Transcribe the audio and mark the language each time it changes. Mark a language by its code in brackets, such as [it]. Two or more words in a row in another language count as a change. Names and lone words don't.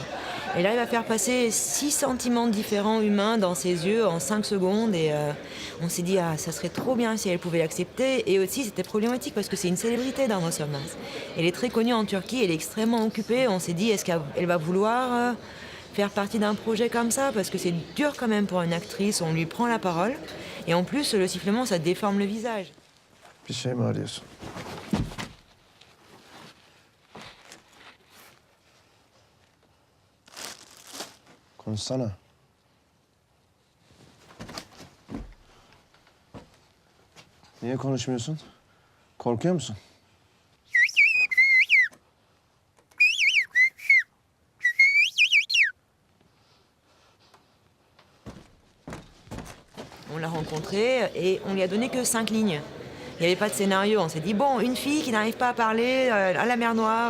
[fr] Elle arrive à faire passer 6 sentiments différents humains dans ses yeux en 5 secondes, et on s'est dit, ça serait trop bien si elle pouvait l'accepter. Et aussi, c'était problématique, parce que c'est une célébrité, Darme Sommas. Elle est très connue en Turquie, elle est extrêmement occupée. On s'est dit, est-ce qu'elle va vouloir faire partie d'un projet comme ça, parce que c'est dur quand même pour une actrice, on lui prend la parole, et en plus, le sifflement, ça déforme le visage. [tr] Bir şey mi arıyorsun? Konuşsana. Niye konuşmuyorsun? Korkuyor musun? [fr] On l'a rencontrée et on lui a donné que 5 lignes. Il n'y avait pas de scénario. On s'est dit, bon, une fille qui n'arrive pas à parler à la mer Noire.